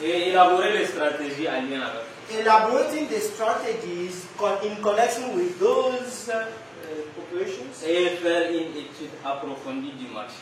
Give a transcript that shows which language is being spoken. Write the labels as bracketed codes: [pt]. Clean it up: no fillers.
[fr] Et élaborer les stratégies en lien avec. [en] Elaborating the strategies in connection with those operations. [fr] Et faire une étude approfondie du marché.